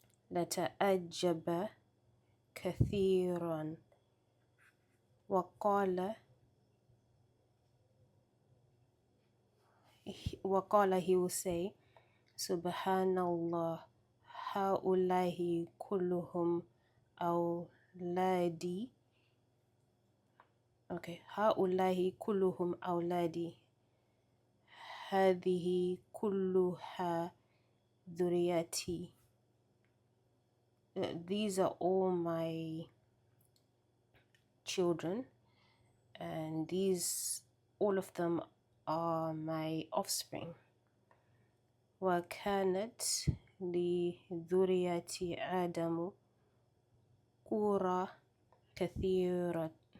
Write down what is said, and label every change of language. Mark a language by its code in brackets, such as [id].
[ar] لتعجب كثيرا وقال, [en] he will say, [ar] Subhanallah, هؤلاء كلهم أولادي. Okay, هؤلاء كلهم أولادي هذه كلها ذريتي. [en] These are all my children, and these, all of them, are my offspring. [ar] وكانت لذرية آدم قرى كثيرة.